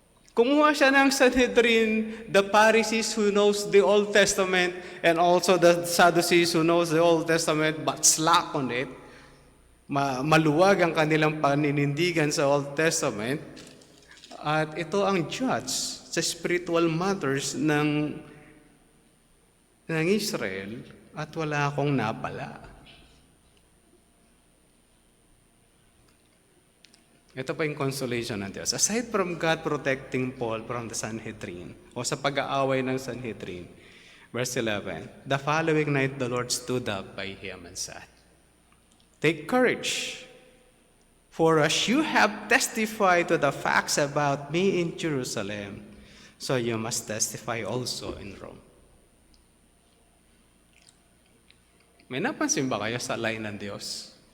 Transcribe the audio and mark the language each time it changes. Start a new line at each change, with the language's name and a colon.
Filipino: Kumuha siya ng
English: Sanhedrin, the Pharisees who knows the Old Testament and also the Sadducees who knows the Old Testament but slack on it.
Filipino: Maluwag ang kanilang paninindigan sa Old Testament. At ito ang judge sa spiritual matters ng Israel at wala akong napala. Ito pa yung consolation ng Diyos.
English: Aside from God protecting Paul from the Sanhedrin,
Filipino: o sa pag-aaway ng Sanhedrin,
English: verse 11, the following night the Lord stood up by him and said, take courage, for as you have testified to the facts about me in Jerusalem, so you must testify also in Rome.
Filipino: May napansin ba kayo sa line ng Diyos?